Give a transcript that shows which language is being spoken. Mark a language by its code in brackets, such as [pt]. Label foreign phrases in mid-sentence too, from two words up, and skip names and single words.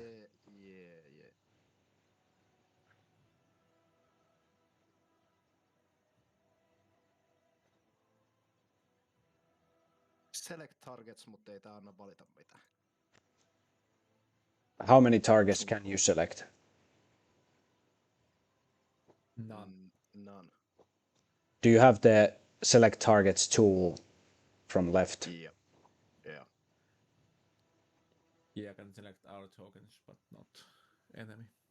[en] Yeah. Select targets, [fi] mutta ei tää anna valita mitään. [en] How many targets can you select? None. None. Do you have the select targets tool from left? Yeah. Yeah, I can select our tokens, but not enemy.